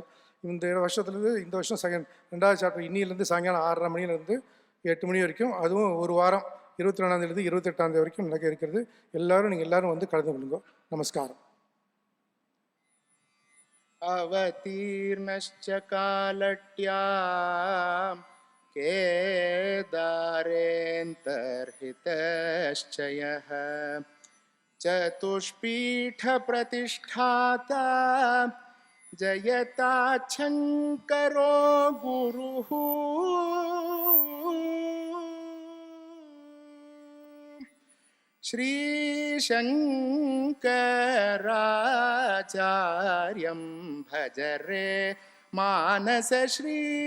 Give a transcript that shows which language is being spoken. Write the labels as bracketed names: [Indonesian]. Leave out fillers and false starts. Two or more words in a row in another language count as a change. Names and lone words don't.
[Tamil] இந்த வருஷத்துலேருந்து இந்த வருஷம் 2வது சாப்டர் இன்னிலேருந்து சாயங்காலம் 6:30 மணிலேருந்து 8 மணி வரைக்கும், அதுவும் ஒரு வாரம் 24ஆந்தேதிலேருந்து 28ஆந்தேதி வரைக்கும் நடக்க இருக்கிறது. நீங்கள் எல்லோரும் வந்து கலந்து கொள்ளுங்க. நமஸ்காரம். [Sanskrit] அவதீர்ணश्च कालट्यां केदारेऽन्तर्हितश्च यः चतुष्पीठप्रतिष्ठाता जयताच्छङ्करो गुरुः श्रीशङ्कराचार्यं भजरे मानस श्री